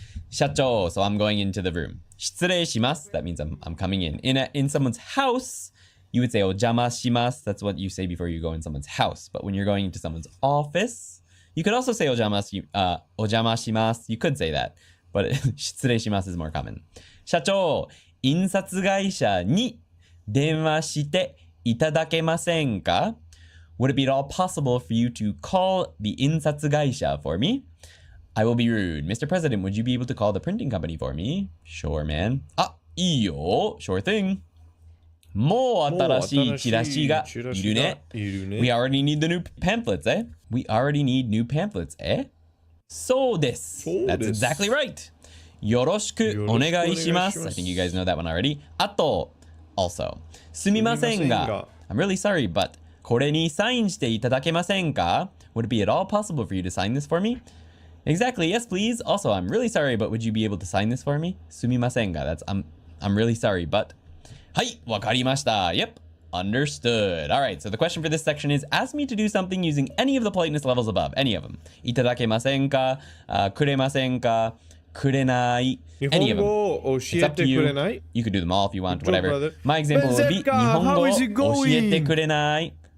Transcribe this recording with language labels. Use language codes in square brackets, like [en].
[en] 社長, so I'm going into the room. 失礼します. That means I'm coming in. In someone's house, you would say お邪魔します. That's what you say before you go in someone's house. But when you're going into someone's office, you could also say お邪魔します. You could say that. But 失礼します is more common. [ja] 社長、印刷会社に電話していただけませんか? [en] Would it be at all possible for you to call the 印刷会社 for me? I will be rude. Mr. President, would you be able to call the printing company for me? Sure, man. あ、いいよ. Sure thing. [ja] もう新しいチラシがいるね。 [en] We already need the new pamphlets, eh? We already need new pamphlets, eh? そうです。 That's exactly right. よろしくお願いします。 I think you guys know that one already. あと、 also. [ja] すみませんが、 I'm really sorry, but これにサインしていただけませんか? [en] Would it be at all possible for you to sign this for me? Exactly, yes, please. Also, I'm really sorry, but would you be able to sign this for me? すみませんが, that's I'm really sorry, but はい、わかりました. Yep, understood. All right, so the question for this section is ask me to do something using any of the politeness levels above, any of them. いただけませんか?くれませんか?くれない.Any of them. It's up to you. You could do them all if you want, whatever. My example would be 日本語教えてくれない.